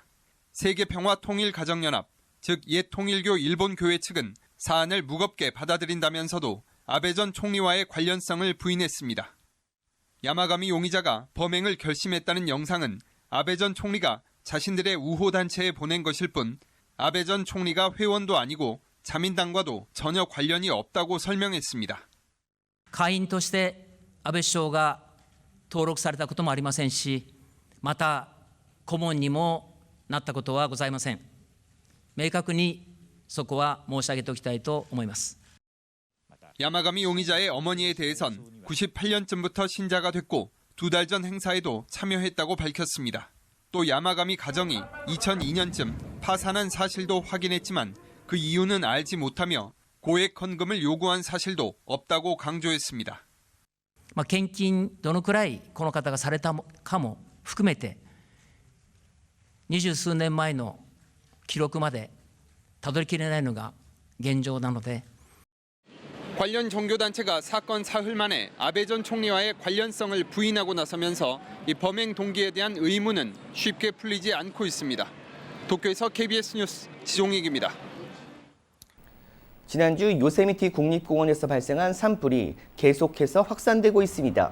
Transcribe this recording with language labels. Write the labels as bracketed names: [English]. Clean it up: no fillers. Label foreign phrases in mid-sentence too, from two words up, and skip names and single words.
[Korean] 세계평화통일가정연합, 즉 옛 통일교 일본교회 측은 사안을 무겁게 받아들인다면서도 아베 전 총리와의 관련성을 부인했습니다. 야마가미 용의자가 범행을 결심했다는 영상은 아베 전 총리가 자신들의 우호단체에 보낸 것일 뿐 아베 전 총리가 회원도 아니고 자민당과도 전혀 관련이 없다고 설명했습니다. [Japanese] 会員として安倍首相が登録されたこともありませんし、また顧問にもなったことはございません。明確にそこは申し上げておきたいと思います。 [Korean] 야마가미 용의자의 어머니에 대해선 98년쯤부터 신자가 됐고 2달 전 행사에도 참여했다고 밝혔습니다. 또 야마가미 가정이 2002년쯤 파산한 사실도 확인했지만 그 이유는 알지 못하며 고액 헌금을 요구한 사실도 없다고 강조했습니다. [Japanese] 献金どのくらいこの方がされたかも含めて20数年前の記録までたどりきれないのが現状なので [Korean] 관련 종교단체가 사건 사흘 만에 아베 전 총리와의 관련성을 부인하고 나서면서 이 범행 동기에 대한 의문은 쉽게 풀리지 않고 있습니다. 도쿄에서 KBS 뉴스 지종익입니다. 지난주 요세미티 국립공원에서 발생한 산불이 계속해서 확산되고 있습니다.